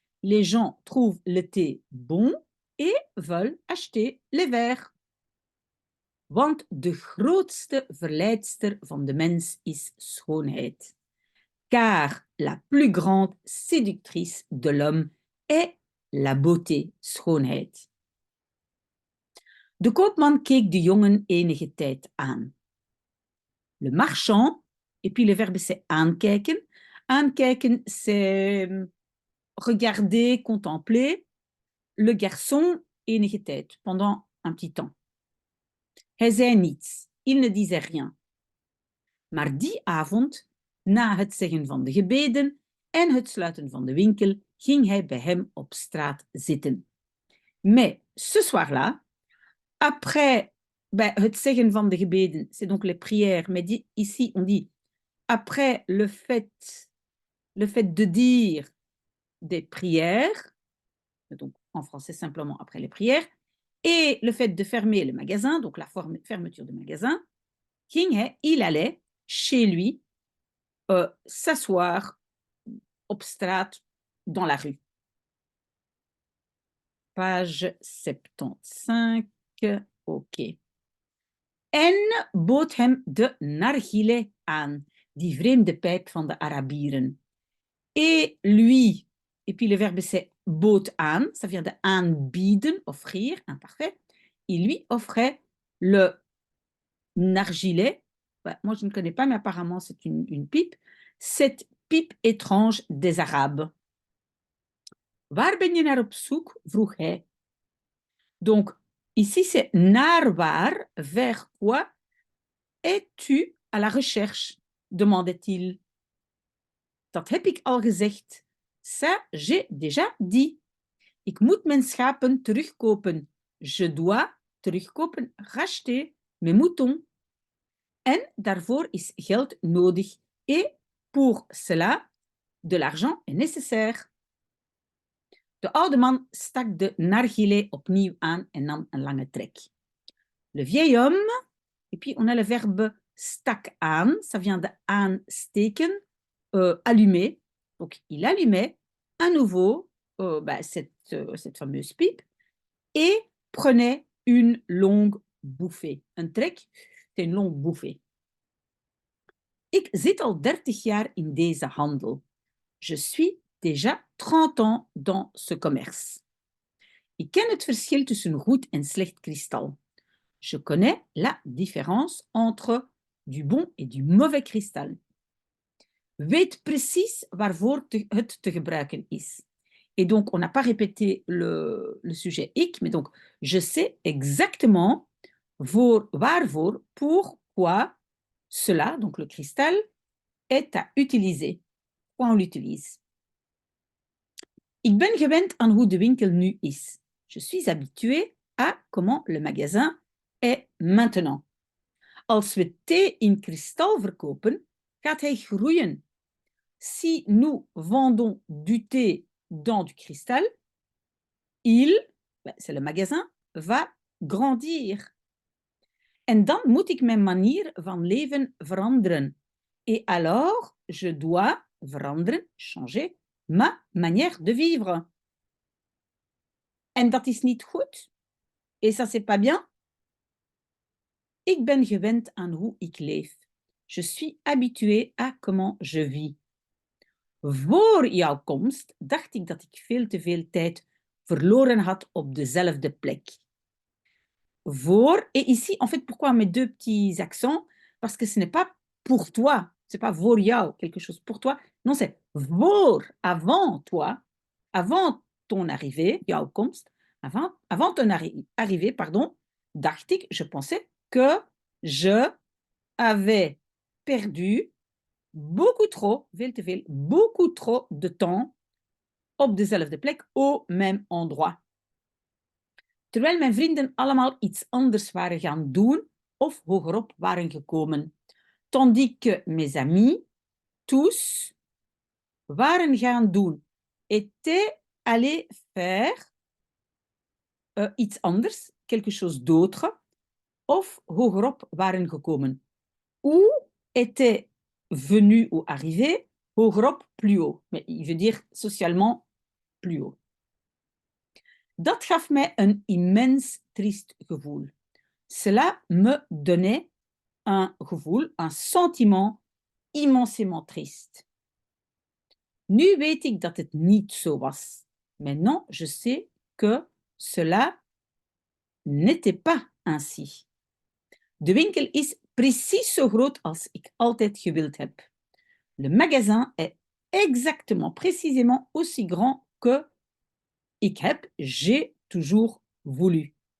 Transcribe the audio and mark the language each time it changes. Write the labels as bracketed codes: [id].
[fr] Les gens trouvent le thé bon et veulent acheter les verres. [nl] Want de grootste verleidster van de mens is schoonheid. [fr] Car la plus grande séductrice de l'homme est la beauté, schoonheid. [nl] De koopman keek de jongen enige tijd aan. [fr] Le marchand, et puis le verbe c'est aankijken. Aankijken, c'est regarder, contempler. Le garçon, [nl] enige tijd, [fr] pendant un petit temps. [nl] Hij zei niets, [fr] il ne disait rien. [nl] Maar die avond, na het zeggen van de gebeden en het sluiten van de winkel, ging hij bij hem op straat zitten. [fr] Mais ce soir-là, après [nl] het zeggen van de gebeden, [fr] c'est donc les prières, mais ici on dit après le fait de dire des prières, donc en français simplement après les prières, et le fait de fermer le magasin, donc la fermeture du magasin, il allait chez lui s'asseoir [nl] op straat [fr] dans la rue. Page 75, ok. [nl] En bood hem de nargile aan, die vreemde pijp van de Arabieren. [fr] Et lui, et puis le verbe c'est bood aan, ça vient de aanbieden, offrir, imparfait. Il lui offrait le nargile. Moi, je ne connais pas, mais apparemment, c'est une pipe. Cette pipe étrange des Arabes. [nl] Waar ben je naar op zoek? Vroeg hij. [fr] Donc, ici, c'est [nl] naar waar, [fr] vers quoi es-tu à la recherche, demandait-il. [nl] Dat heb ik al gezegd. [fr] Ça, j'ai déjà dit. [nl] Ik moet mijn schapen terugkopen. [fr] Je dois terugkopen, racheter mes moutons. [nl] En daarvoor is geld nodig. [fr] Et pour cela, de l'argent est nécessaire. [nl] De oude man stak de narguilé opnieuw aan en nam een lange trek. [fr] Le vieil homme, et puis on a le verbe stak aan, ça vient de aansteken, allumer. Donc il allumait à nouveau cette fameuse pipe et prenait une longue bouffée. Un trek, c'est une longue bouffée. [nl] Ik zit al 30 jaar in deze handel. [fr] Je suis déjà 30 ans dans ce commerce. [nl] Ik ken het verschil tussen goed en slecht kristal. [fr] Je connais la différence entre du bon et du mauvais kristal. [nl] Weet precies waarvoor het te gebruiken is. [fr] Et donc, on n'a pas répété le sujet ik, mais donc, je sais exactement waarvoor, pourquoi cela, donc le cristal, est à utiliser. Pourquoi on l'utilise. [nl] Ik ben gewend aan hoe de winkel nu is. [fr] Je suis habitué à comment le magasin est maintenant. [nl] Als we thee in kristal verkopen, gaat hij groeien. [fr] Si nous vendons du thé dans du cristal, c'est le magasin, va grandir. [nl] En dan moet ik mijn manier van leven veranderen. [fr] Et alors, je dois veranderen, changer, ma manière de vivre. [nl] En dat is niet goed. [fr] Et ça, c'est pas bien. [nl] Ik ben gewend aan hoe ik leef. [fr] Je suis habitué à comment je vis. [nl] Voor jouw komst dacht ik dat ik veel te veel tijd verloren had op dezelfde plek. [fr] Voor, et ici, en fait, pourquoi on met deux petits accents? Parce que ce n'est pas pour toi, c'est pas [nl] voor jou, [fr] quelque chose pour toi. Non, c'est voor, avant toi, avant ton arrivée, [nl] jouw komst, [fr] avant ton arrivée, pardon, [nl] dacht ik, [fr] je pensais que je avais perdu beaucoup trop, [nl] veel te veel, [fr] beaucoup trop de temps [nl] op dezelfde plek, [fr] au même endroit. [nl] Terwijl mijn vrienden allemaal iets anders waren gaan doen of hogerop waren gekomen. [fr] Tandis que mes amis, tous, [nl] waren gaan doen, [fr] étaient allés faire [nl] iets anders, [fr] quelque chose d'autre, [nl] of hogerop waren gekomen. [fr] Ou étaient venus ou arrivés, hogerop, plus haut. Mais il veut dire socialement plus haut. [nl] Dat gaf mij een immens triest gevoel. [fr] Cela me donnait un gevoel, un sentiment immensément triste. [nl] Nu weet ik dat het niet zo was. [fr] Maintenant, je sais que cela n'était pas ainsi. [nl] De winkel is precies zo groot als ik altijd gewild heb. [fr] Le magasin est exactement, précisément aussi grand que [nl] ik heb, [fr] j'ai toujours voulu.